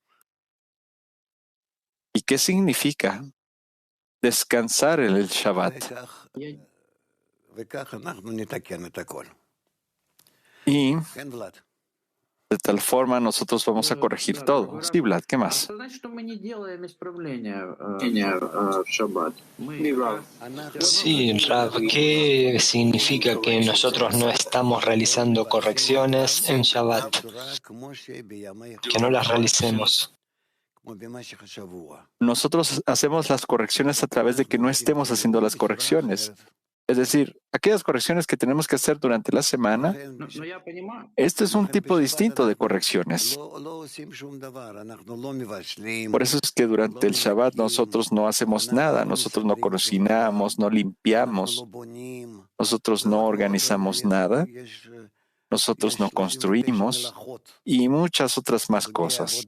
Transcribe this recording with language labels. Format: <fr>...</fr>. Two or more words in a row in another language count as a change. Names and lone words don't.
<es>¿Y qué significa descansar en el Shabbat? Y de tal forma nosotros vamos a corregir todo. Sí, Vlad, ¿qué más?</es> <ru>Это значит, что мы не делаем исправления в шаббат.</ru> <es>Sí, Rav, ¿qué significa que nosotros no estamos realizando correcciones en Shabbat? Que no las realicemos. Nosotros hacemos las correcciones a través de que no estemos haciendo las correcciones. Es decir, aquellas correcciones que tenemos que hacer durante la semana,</es> <ru>Но я понимаю.</ru> <es>este es un tipo distinto de correcciones. Por eso es que durante el Shabbat nosotros no hacemos nada, nosotros no cocinamos, no limpiamos, nosotros no organizamos nada, nosotros no construimos y muchas otras más cosas.</es>